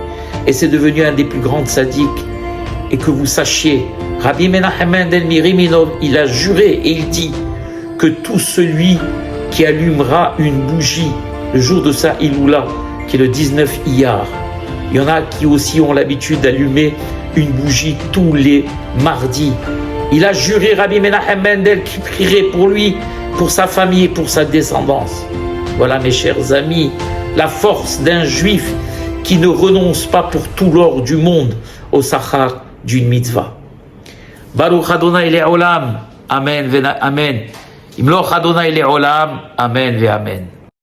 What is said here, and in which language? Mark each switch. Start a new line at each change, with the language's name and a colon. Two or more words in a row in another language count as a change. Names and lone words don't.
French: Et c'est devenu un des plus grands tzaddiks. Et que vous sachiez, Rabbi Menachem Mendel Miriminov, il a juré et il dit que tout celui qui allumera une bougie le jour de sa Iloula, qui est le 19 Iyar, il y en a qui aussi ont l'habitude d'allumer une bougie tous les mardis. Il a juré, Rabbi Menachem Mendel, qui prierait pour lui, pour sa famille et pour sa descendance. Voilà, mes chers amis, la force d'un juif qui ne renonce pas pour tout l'or du monde au sachar d'une mitzvah.
Hebrew: ברוך ה' לעולם, אמן, אמן. ימלוך ה' לעולם, אמן ואמן.